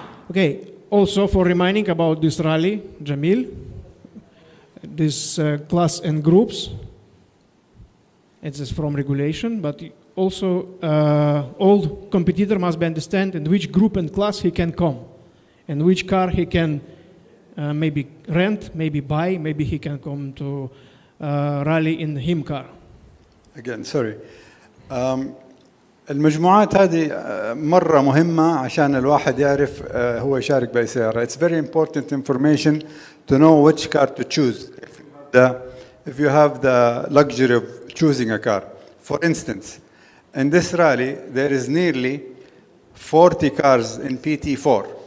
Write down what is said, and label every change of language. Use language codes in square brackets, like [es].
[en] Okay, also for reminding about this rally, Jameel, this class and groups, it is from regulation, but also all competitor must understand in which group and class he can come, and which car he can maybe rent, maybe buy, maybe he can come to rally in him car. Again, sorry. [ar] المجموعات هذه مرة مهمة عشان الواحد يعرف هو يشارك بأي سيارة. [en] It's very important information to know which car to choose. If you have the luxury of choosing a car. For instance, in this rally, there is nearly 40 cars in PT4.